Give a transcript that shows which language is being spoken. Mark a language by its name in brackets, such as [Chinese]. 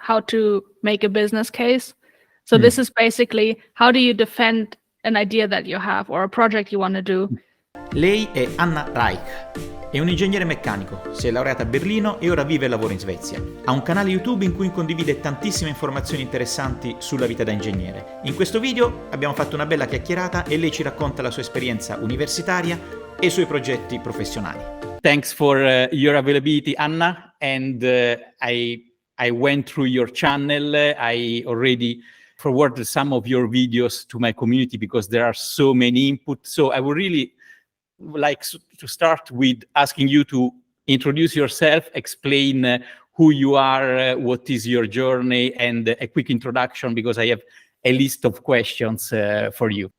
[English] how to make a business case. So this is basically, how do you defend an idea that you have or a project you want to do? [Italian] Lei è Anna Reich, è un ingegnere meccanico, si è laureata a Berlino e ora vive e lavora in Svezia. Ha un canale YouTube in cui condivide tantissime informazioni interessanti sulla vita da ingegnere. In questo video abbiamo fatto una bella chiacchierata e lei ci racconta la sua esperienza universitaria e i suoi progetti professionali. [English] Thanks for your availability, Anna, and I went through your channel. I already forwarded some of your videos to my community because there are so many input. So I would really like to start with asking you to introduce yourself, explain who you are, what is your journey, and a quick introduction because I have a list of questions for you.